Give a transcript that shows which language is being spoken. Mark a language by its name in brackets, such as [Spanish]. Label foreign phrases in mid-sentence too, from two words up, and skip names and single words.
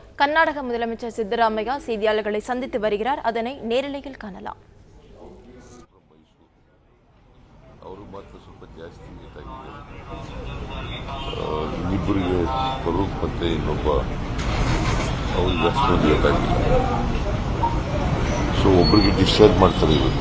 [Tamil] கர்நாடக முதலமைச்சர் சித்தராமையா செய்தியாளர்களை சந்தித்து வருகிறார். அதனை நேரலையில் காணலாம். [Kannada] ಅವರು ಮಾತ್ರ ಸ್ವಲ್ಪ ಜಾಸ್ತಿ ಏಟಾಗಿದೆ. ಇನ್ನಿಬ್ಬರಿಗೆ ಫರೂಕ್ ಮತ್ತೆ ಇನ್ನೊಬ್ಬ ಅವ್ರಿಗೆ ಅಷ್ಟೊಂದು ಏಟಾಗಿಲ್ಲ. ಸೊ ಒಬ್ಬರಿಗೆ ಡಿಸ್ಚಾರ್ಜ್ ಮಾಡ್ತಾರೆ ಇವತ್ತು.